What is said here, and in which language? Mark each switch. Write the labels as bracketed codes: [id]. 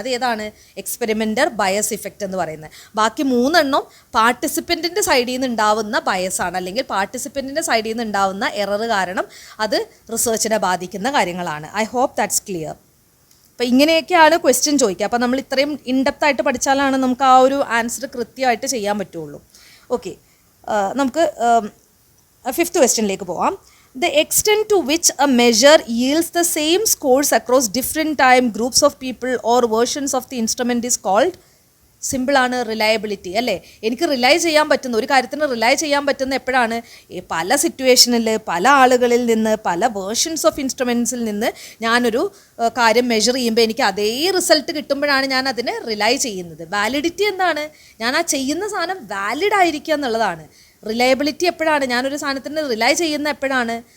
[ml] അത് ഏതാണ്, experimental bias effect എന്ന് പറയുന്നത്. ബാക്കി 3 എണ്ണം പാർട്ടിസിപ്പൻറ്റിൻ്റെ സൈഡിൽ നിന്ന് ഉണ്ടാവുന്ന ബയസാണ്, അല്ലെങ്കിൽ പാർട്ടിസിപ്പൻറ്റിൻ്റെ സൈഡിൽ നിന്ന് ഉണ്ടാവുന്ന എറർ കാരണം അത് റിസർച്ചിനെ ബാധിക്കുന്ന കാര്യങ്ങളാണ്. [en] I hope that's clear. [ml] അപ്പോൾ ഇങ്ങനെയൊക്കെയാണ് ക്വസ്റ്റ്യൻ ചോദിക്കുക. അപ്പോൾ നമ്മൾ ഇത്രയും ഇൻഡെപ്തായിട്ട് പഠിച്ചാലാണ് നമുക്ക് ആ ഒരു ആൻസർ കൃത്യമായിട്ട് ചെയ്യാൻ പറ്റുള്ളൂ. ഓക്കെ, നമുക്ക് 5th ക്വസ്റ്റ്യനിലേക്ക് പോവാം. [en] The extent to which a measure yields the same scores across different time groups of people or versions of the instrument is called, [ml] സിമ്പിളാണ്, റിലയബിലിറ്റി അല്ലേ. എനിക്ക് റിലൈ ചെയ്യാൻ പറ്റുന്ന ഒരു കാര്യത്തിന് റിലൈ ചെയ്യാൻ പറ്റുന്ന എപ്പോഴാണ്, പല സിറ്റുവേഷനിൽ പല ആളുകളിൽ നിന്ന് പല [en] versions of ഇൻസ്ട്രുമെൻസിൽ [ml] നിന്ന് ഞാനൊരു കാര്യം മെഷർ ചെയ്യുമ്പോൾ എനിക്ക് അതേ റിസൾട്ട് കിട്ടുമ്പോഴാണ് ഞാൻ അതിനെ റിലൈ ചെയ്യുന്നത്. വാലിഡിറ്റി എന്താണ്, ഞാൻ ആ ചെയ്യുന്ന സാധനം വാലിഡ് ആയിരിക്കുക എന്നുള്ളതാണ്. റിലയബിലിറ്റി എപ്പോഴാണ്, ഞാനൊരു സാധനത്തിന് റിലൈ ചെയ്യുന്ന എപ്പോഴാണ്,